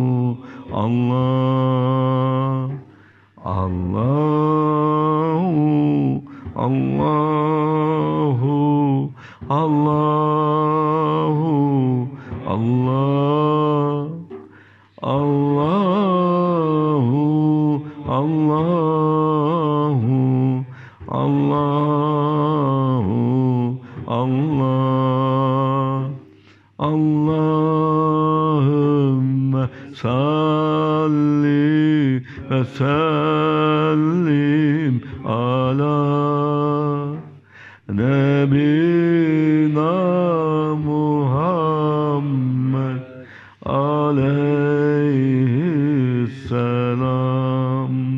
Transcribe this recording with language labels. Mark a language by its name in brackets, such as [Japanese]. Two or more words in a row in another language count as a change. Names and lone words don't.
[Arabic] الله، الله، الله، الله, الله، الله، الله, الله، الله, اللهم صل وسلم على نبينا محمد عليه السلام.